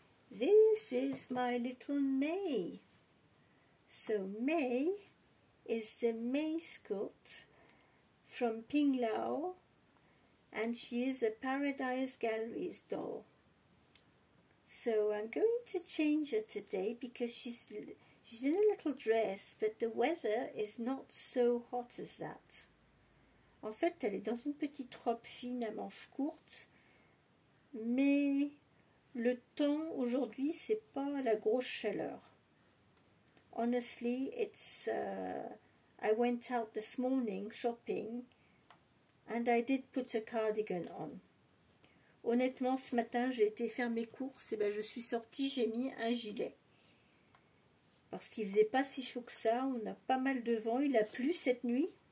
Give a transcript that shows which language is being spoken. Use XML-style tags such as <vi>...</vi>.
<en>This is my little May. So May is the mascot from Ping Lao, and she is a Paradise Galleries doll. So I'm going to change her today because she's in a little dress, but the weather is not so hot as that.</en> <fr>En fait, elle est dans une petite robe fine à manches courtes, mais le temps aujourd'hui, c'est pas la grosse chaleur.</fr> <en>Honestly, it's I went out this morning shopping and I did put a cardigan on.</en> <fr>Honnêtement, ce matin, j'ai été faire mes courses et ben, je suis sortie, j'ai mis un gilet. Parce qu'il faisait pas si chaud que ça, on a pas mal de vent, il a plu cette nuit.</fr>